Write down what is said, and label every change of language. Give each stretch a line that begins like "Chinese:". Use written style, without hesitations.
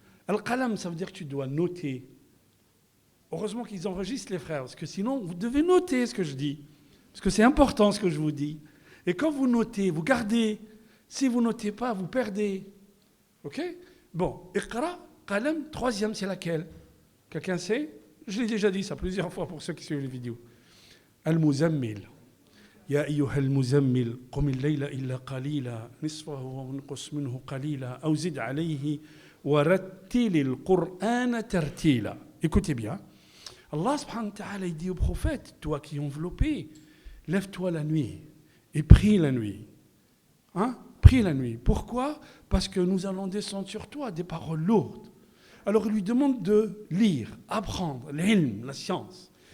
French: Al-Qalam, ça veut dire que tu dois noter. Heureusement qu'ils enregistrent les frères, parce que sinon, vous devez noter ce que je dis. Parce que c'est important ce que je vous dis. Et quand vous notez, vous gardez. Si vous ne notez pas, vous perdez. OK? Bon, Iqra, Qalam, troisième, c'est laquelle? Quelqu'un sait? Je l'ai déjà dit ça plusieurs fois pour ceux qui suivent les vidéos. Al-Muzammil.
Arabic: يا أيها المزمل قم الليل إلا قليلا نصفه وانقص منه قليلا أو زد عليه ورتل القرآن ترتيلا.
French: Écoutez bien. Allah subhanahu wa ta'ala dit au prophète, toi qui es enveloppé, lève-toi la nuit et prie la nuit. Hein? Prie la nuit. Pourquoi? Parce que nous allons descendre sur toi des paroles lourdes. Alors il lui demande de lire, apprendre, l'ilm, la science.